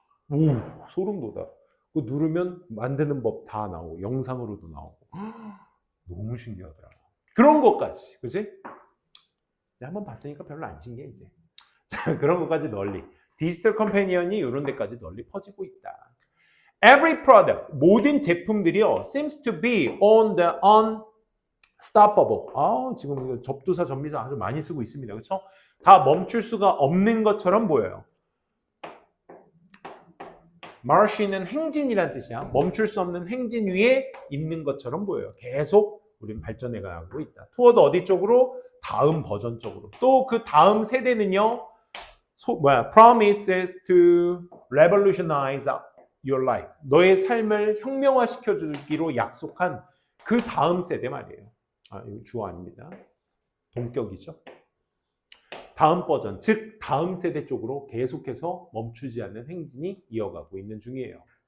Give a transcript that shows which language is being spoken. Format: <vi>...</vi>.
<ko>오, 소름 돋아. 그거 누르면 만드는 법 다 나오고 영상으로도 나오고 너무 신기하더라. 그런 것까지, 그치? 한번 봤으니까 별로 안 신기해 이제. 자, 그런 것까지 널리 디지털 컴패니언이 이런 데까지 널리 퍼지고 있다.</ko> <en>Every product,</en> <ko>모든 제품들이요</ko> <en>seems to be on the unstoppable.</en> <ko>지금 접두사, 전미사 아주 많이 쓰고 있습니다. 그렇죠? 다 멈출 수가 없는 것처럼 보여요. 마르시는 행진이란 뜻이야. 멈출 수 없는 행진 위에 있는 것처럼 보여요. 계속 우리는 발전해 가고 있다. 투어드 어디 쪽으로? 다음 버전 쪽으로. 또 그 다음 세대는요.</ko> <en>Promises to revolutionize your life.</en> <ko>너의 삶을 혁명화시켜 주기로 약속한 그 다음 세대 말이에요. 이거 주어 아닙니다. 동격이죠. 다음 버전, 즉 다음 세대 쪽으로 계속해서 멈추지 않는 행진이 이어가고 있는 중이에요.</ko>